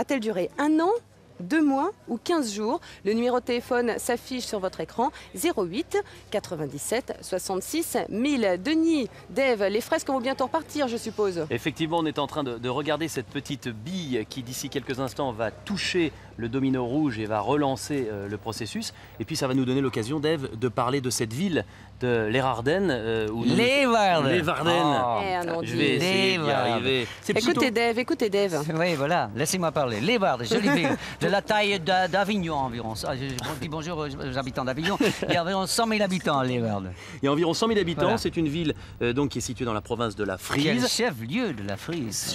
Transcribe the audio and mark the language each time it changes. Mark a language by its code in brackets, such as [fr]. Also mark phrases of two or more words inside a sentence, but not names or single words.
[fr] A-t-elle duré 1 an, 2 mois ou 15 jours? Le numéro de téléphone s'affiche sur votre écran, 08 97 66 1000. Denis, Dave, les fresques vont bientôt repartir, je suppose. Effectivement, on est en train de regarder cette petite bille qui, d'ici quelques instants, va toucher le domino rouge et va relancer le processus. Et puis, ça va nous donner l'occasion, Dave, de parler de cette ville de Leeuwarden. Leeuwarden. Je vais essayer d'y arriver. Écoutez Dave. Oui, voilà, laissez-moi parler. Leeuwarden, jolie ville, de la taille d'Avignon environ. Je dis bonjour aux habitants d'Avignon. Il y a environ 100 000 habitants à Leeuwarden. Il y a environ 100 000 habitants. Voilà. C'est une ville donc, qui est située dans la province de la Frise. Qui est le chef-lieu de la Frise.